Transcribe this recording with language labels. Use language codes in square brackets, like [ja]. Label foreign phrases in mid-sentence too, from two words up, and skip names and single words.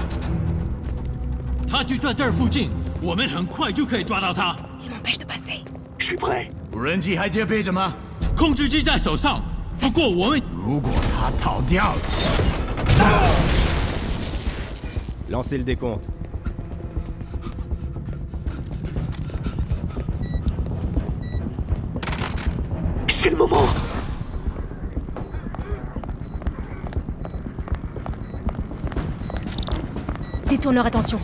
[zh] 他就在这儿附近，我们很快就可以抓到他。 [fr] Il m'empêche de passer. Je suis prêt. [zh] 无人机还接备着吗？控制机在手上，不过我们如果他逃掉了， [fr] Lancez le décompte. C'est le moment. Détourne leur attention.